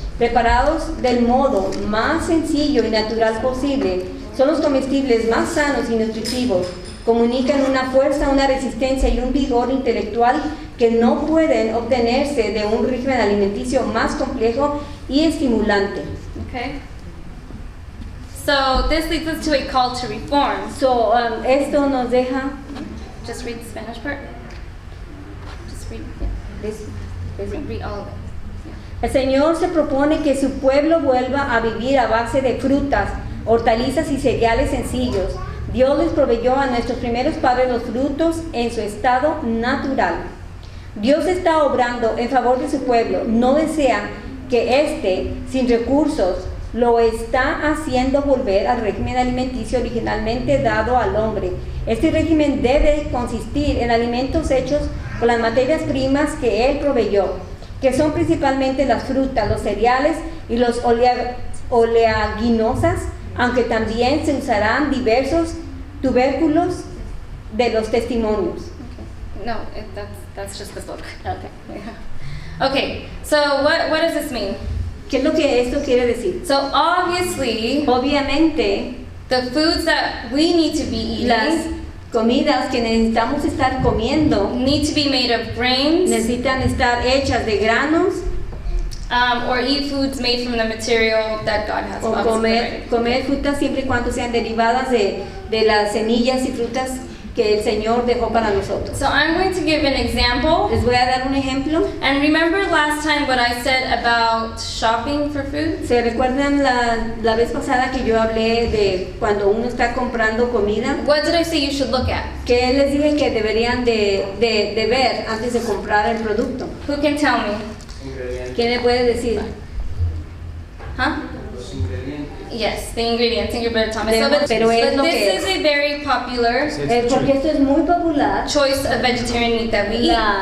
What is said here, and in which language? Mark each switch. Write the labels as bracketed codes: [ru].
[es] Preparados del modo más sencillo y natural posible, son los comestibles más sanos y nutritivos. Comunican una fuerza, una resistencia y un vigor intelectual que no pueden obtenerse de un régimen alimenticio más complejo y estimulante. [en] Okay? So this leads us to a call to reform. [es] So, esto nos deja [en] Just read the Spanish part. Just read, yeah. Read all of it. [es] El Señor se propone que su pueblo vuelva a vivir a base de frutas, hortalizas y cereales sencillos. Dios les proveyó a nuestros primeros padres los frutos en su estado natural. Dios está obrando en favor de su pueblo. No desea que éste, sin recursos, lo está haciendo volver al régimen alimenticio originalmente dado al hombre. Este régimen debe consistir en alimentos hechos con las materias primas que Él proveyó, que son principalmente las frutas, los cereales y los oleaginosas, aunque también se usarán diversos tubérculos de los testimonios. [en] Okay. No, that's just the book. Okay. Okay, so what does this mean? [es] ¿Qué es lo que esto quiere decir? [en] So obviously, [es] Obviamente, [en] the foods that we need to be [es] las [en] eating [es] comidas que necesitamos estar comiendo [en] need to be made of grains, [es] necesitan estar hechas de granos, [en] or eat foods made from the material that God has [es] o [en] obviously provided. [es] comer frutas siempre y cuando sean derivadas de las semillas y frutas que el Señor dejó para nosotros. [en] So I'm going to give an example. [es] Les voy a dar un ejemplo. [en] And remember last time what I said about shopping for food? [es] ¿Se recuerdan la vez pasada que yo hablé de cuando uno está comprando comida? [en] What did I say you should look at? [es] Que les dije que deberían de ver antes de comprar el producto. [en] Who can tell me? [es] Ingredientes. ¿Quién me puede decir? Huh? Los ingredientes. [en] Yes, the ingredients. Think you're better, Thomas. [es] Pero es lo [en] this [es] que [en] is a very popular [es] porque esto es muy popular. [en] choice of vegetarian meat that we eat.